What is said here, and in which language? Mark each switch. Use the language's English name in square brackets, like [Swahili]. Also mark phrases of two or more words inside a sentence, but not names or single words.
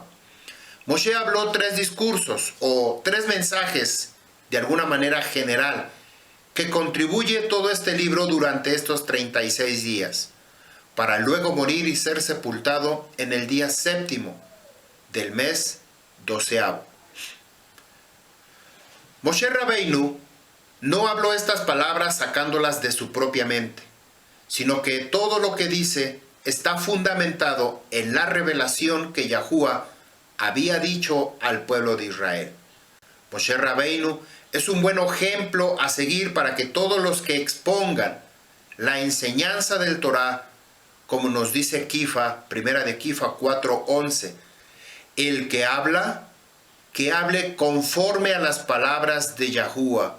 [Spanish] Moshe habló 3 discursos o 3 mensajes de alguna manera general que contribuye todo este libro durante estos 36 días, para luego morir y ser sepultado en el día séptimo del mes 12avo. Moshe Rabbeinu no habló estas palabras sacándolas de su propia mente, sino que todo lo que dice está fundamentado en la revelación que Yahuwah había dicho al pueblo de Israel. Moshe Rabbeinu es un buen ejemplo a seguir para que todos los que expongan la enseñanza del Torah, como nos dice Kifa, primera de Kifa 4:11, el que habla, que hable conforme a las palabras de Yahuwah.